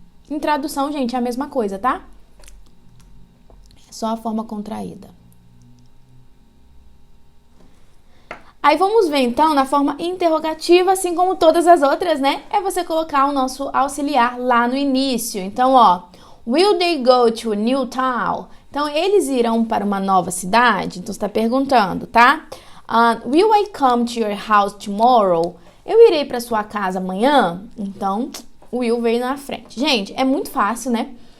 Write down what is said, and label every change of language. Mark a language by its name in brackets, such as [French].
[Portuguese] Em tradução, gente, é a mesma coisa, tá? É só a forma contraída. Aí vamos ver então na forma interrogativa, assim como todas as outras, né? É você colocar o nosso auxiliar lá no início. Então, ó, [English] will they go to a new town? [Portuguese] Então, eles irão para uma nova cidade? Então, você está perguntando, tá? [English] Will I come to your house tomorrow? [Portuguese] Eu irei para sua casa amanhã? Então, o will veio na frente. Gente, é muito fácil, né?